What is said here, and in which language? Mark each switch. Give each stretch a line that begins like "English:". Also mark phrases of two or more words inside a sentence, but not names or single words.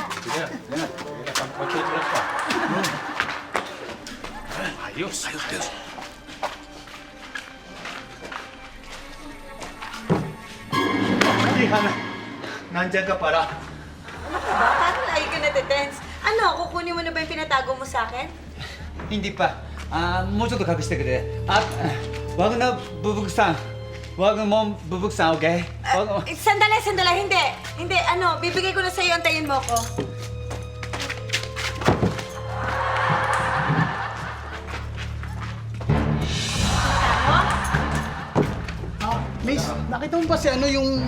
Filipino: Sige na. Mag-toothbrush pa. Ayos. Nandiyan ka para. Ano ka ba? Parang lagi ka natitense. Ano, kukunin mo na ba yung pinatago mo sa akin? Hindi pa.
Japanese: Mo ちょっと隠してくれ.
Filipino: At wag na bubuksan. Wag mo bubuksan, okay? Sandali, hindi. Hindi, ano, bibigay ko na sa'yo, antayin mo ako. Miss, nakita mo ba si ano yung...